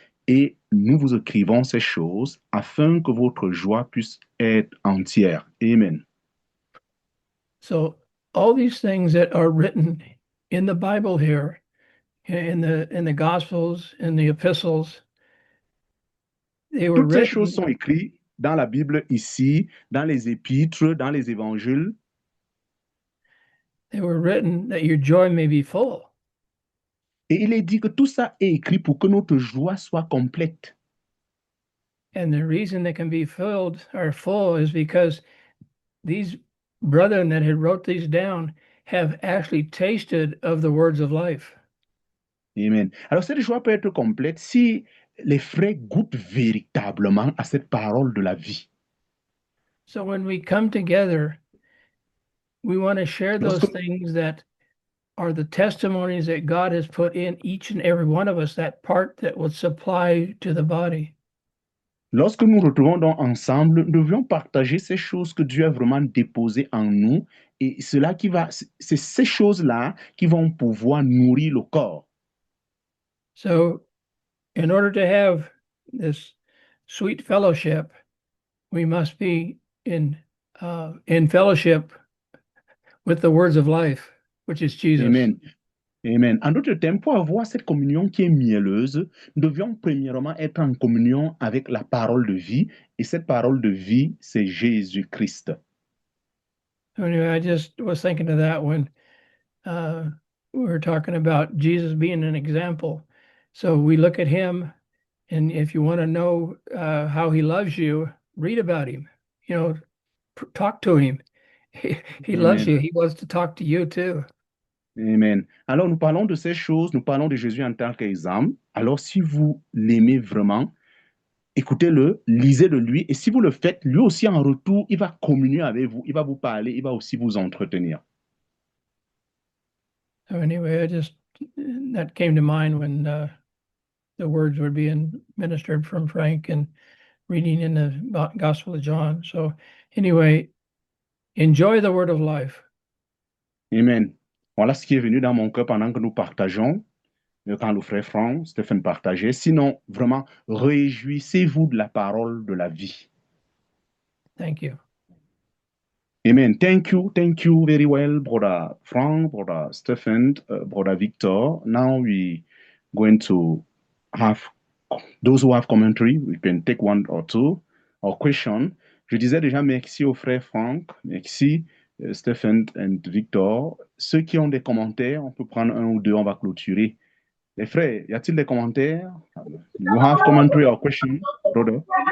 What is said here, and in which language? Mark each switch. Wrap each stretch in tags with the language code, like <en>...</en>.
<fr>Et nous vous écrivons ces choses afin que votre joie puisse être entière. Amen.</fr> <en>So all these things that are written in the Bible here, in the Gospels, in the epistles, they were</en> <fr>Toutes ces</fr> <en>written.</en> <fr>choses sont écrites dans la Bible ici, dans les épîtres, dans les évangiles.</fr> <en>They were written that your joy may be full.</en> <fr>Et il est dit que tout ça est écrit pour que notre joie soit complète.</fr> <en>And the reason they can be filled or full is because these brethren that had wrote these down have actually tasted of the words of life. Amen.</en> <fr>Alors cette joie peut être complète si les frères goûtent véritablement à cette parole de la vie.</fr> <en>So when we come together, we want to share those</en> <fr>Lorsque-</fr> <en>things that are the testimonies that God has put in each and every one of us, that part that will supply to the body.</en> <fr>Lorsque nous retrouvons donc ensemble, nous devions partager ces choses que Dieu a vraiment déposées en nous, et c'est ces choses-là qui vont pouvoir nourrir le corps.</fr> <en>So in order to have this sweet fellowship, we must be in fellowship with the words of life, which is Jesus. Amen. Amen.</en> <fr>En d'autres termes, pour avoir cette communion qui est mielleuse, nous devions premièrement être en communion avec la parole de vie, et cette parole de vie, c'est Jésus-Christ.</fr> <en>Anyway, I just was thinking of that when we were talking about Jesus being an example. So we look at him, and if you want to know how he loves you, read about him. You know, talk to him. He loves Amen. you. He wants to talk to you too. Amen.</en> <fr>Alors, nous parlons de ces choses, nous parlons de Jésus en tant qu'exemple. Alors, si vous l'aimez vraiment, écoutez-le, lisez de lui, et si vous le faites, lui aussi en retour, il va communier avec vous, il va vous parler, il va aussi vous entretenir.</fr> <en>So anyway, that came to mind when the words were being ministered from Frank and reading in the Gospel of John. So anyway, enjoy the word of life. Amen.</en> <fr>Voilà ce qui est venu dans mon cœur pendant que nous partageons, quand le frère Franck, Stéphane partageait. Sinon, vraiment, réjouissez-vous de la parole de la vie.</fr> <en>Thank you. Amen. Thank you very well, Brother Frank, Brother Stephen, Brother Victor. Now we going to have those who have commentary. We can take one or two or question.</en> <fr>Je disais déjà merci au frère Frank, merci Stephen and Victor. Ceux qui ont des commentaires, on peut prendre un ou deux, on va clôturer. Les frères, y a-t-il des commentaires?</fr> <en>You have commentary or question, brother?</en>